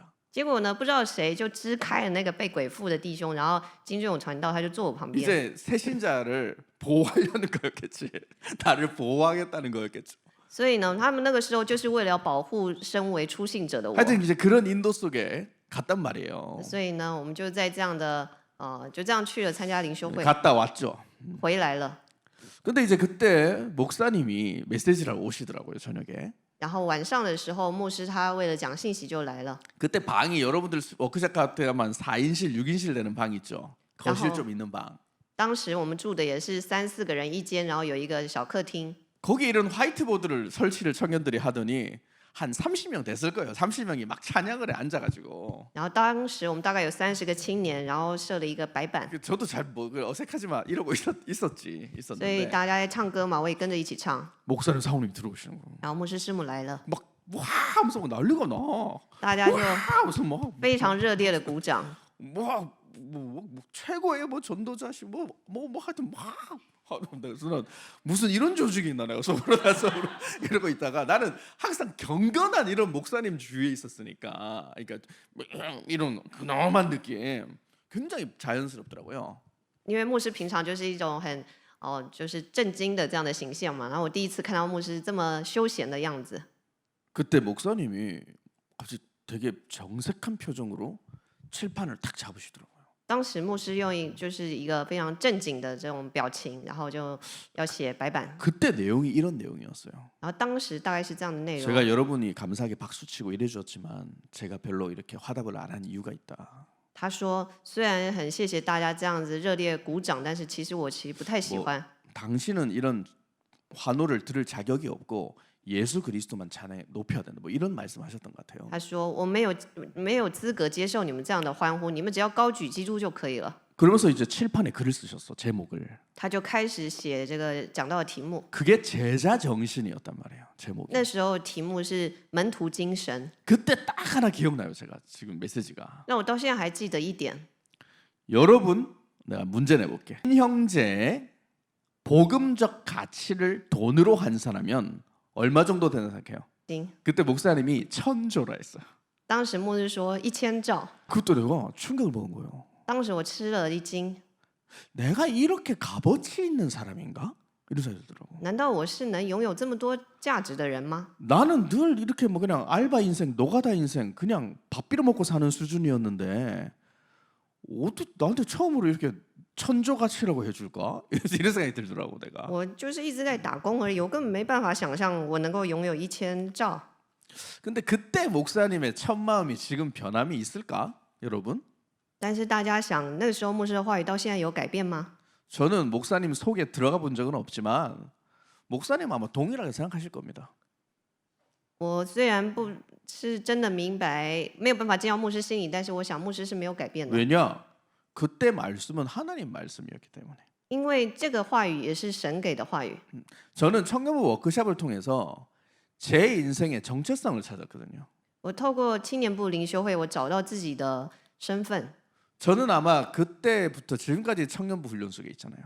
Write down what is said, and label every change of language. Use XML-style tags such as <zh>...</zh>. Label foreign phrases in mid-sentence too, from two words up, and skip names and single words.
<zh>结果呢，不知道谁就支开了那个被鬼附的弟兄，然后金珠勇传道，他就坐我旁边。</zh> <ko>이제 새신자를 보호하려는 거였겠지. 나를 보호하겠다는 거였겠죠.</ko> <zh>所以呢，他们那个时候就是为了要保护身为出信者的我。</zh> <ko>하여튼 이제 그런 인도 속에 갔단 말이에요.</ko> <zh>所以呢，我们就在这样的就这样去了参加灵修会，</zh> <ko>갔다 왔죠.</ko> <zh>回来了。</zh> <ko>근데 이제 그때 목사님이 메시지를 오시더라고요 저녁에.</ko> <zh>然后晚上的时候，牧师他为了讲信息就来了。</zh> <ko>그때 방이 여러분들 워크숍 같은 가면 4인실, 6인실 되는 방 있죠. 거실 좀 있는 방.</ko> <zh>当时我们住的也是3、4个人一间，然后有一个小客厅。</zh> <ko>거기 이런 화이트보드를 설치를 청년들이 하더니 한 30명 됐을 거예요. 30명이 막 찬양을 해 앉아가지고.</ko> <zh>然后当时我们大概有30个青年，然后设了一个白板，</zh> <ko>저도 잘 뭐 어색하지만 이러고 있었지.</ko> <zh>所以</zh> <ko>있었는데</ko> <zh>大家在唱歌嘛，我也跟着一起唱。</zh> <ko>목사님 사모님 들어오시는 거.</ko> <zh>然后牧师师母来了，</zh> <ko>막 와 하면서 막 난리가 나.</ko> <zh>大家就</zh> <ko>와 하면서 막</ko> <zh>非常热烈的鼓掌。</zh> <ko>뭐 최고의 뭐 전도자시 뭐 하여튼 막 그래서 난 무슨 이런 조직이 있나 내가 속으로 이러고 있다가 나는 항상 경건한 이런 목사님 주위에 있었으니까 그러니까 이런 근엄한 느낌 굉장히 자연스럽더라고요.</ko> <zh>因为牧师平常就是一种很就是震惊的这样的形象嘛，然后我第一次看到牧师这么休闲的样子。</zh> <ko>그때 목사님이 갑자기 되게 정색한 표정으로 칠판을 탁 잡으시더라고요.</ko> <zh>当时牧师用就是一个非常正经的这种表情，然后就要写白板。</zh> <ko>그때 내용이 이런 내용이었어요.</ko> <zh>然后当时大概是这样的内容。</zh> <ko>제가 여러분이 감사하게 박수치고 이래주었지만 제가 별로 이렇게 화답을 안 한 이유가 있다.</ko> <zh>他说：“虽然很谢谢大家这样子热烈鼓掌，但是其实我不太喜欢。</zh> <ko>당신은 이런 환호를 들을 자격이 없고 예수 그리스도만 찬양 높여야 된다. 뭐 이런 말씀하셨던 것 같아요.</ko> <zh>他说我没有资格接受你们这样的欢呼，你们只要高举基督就可以了。</zh> <ko>그러면서 이제 칠판에 글을 쓰셨어. 제목을.</ko> <zh>他就开始写这个讲到的题目，</zh> <ko>그게 제자 정신이었단 말이에요. 제목이.</ko> <zh>那时候题目是门徒精神，</zh> <ko>그때 딱 하나 기억나요. 제가 지금 메시지가.</ko> <zh>让我到现在还记得一点。</zh> <ko>여러분, 내가 문제 내볼게. 형제의 복음적 가치를 돈으로 환산하면 얼마 정도 되나 생각해요?</ko> <zh>行，</zh> <ko>그때 목사님이 1000조라 했어요.</ko> <zh>当时牧师说1000兆，</zh> <ko>그것도 내가 충격을 먹은 거예요.</ko> <zh>当时我吃了一惊，</zh> <ko>내가 이렇게 값어치 있는 사람인가? 이런 생각이 들더라고.</ko> <zh>难道我是能拥有这么多价值的人吗？</zh> <ko>나는 늘 이렇게 뭐 그냥 알바 인생, 노가다 인생, 그냥 밥 빌어 먹고 사는 수준이었는데 어떻게 나한테 처음으로 이렇게 1000조 가치라고 해줄까? 이런 생각이 들더라고 내가.</ko> <zh>我就是一直在打工而已，我根本没办法想象我能够拥有1000兆。</zh> <ko>근데 그때 목사님의 첫 마음이 지금 변함이 있을까, 여러분?</ko> <zh>但是大家想，那个时候牧师的话语到现在有改变吗？</zh> <ko>저는 목사님 속에 들어가 본 적은 없지만 목사님 아마 동일하게 생각하실 겁니다.</ko> <zh>我虽然不是真的明白，没有办法进到牧师心里，但是我想牧师是没有改变的，</zh> <ko>왜냐? 그때 말씀은 하나님 말씀이었기 때문에.</ko> <zh>因为这个话语也是神给的话语。</zh> <ko>저는 청년부 워크숍을 통해서 제 인생의 정체성을 찾았거든요.</ko> <zh>我透过青年部灵修会，我找到自己的身份，</zh> <ko>저는 아마 그때부터 지금까지 청년부 훈련 속에 있잖아요.</ko>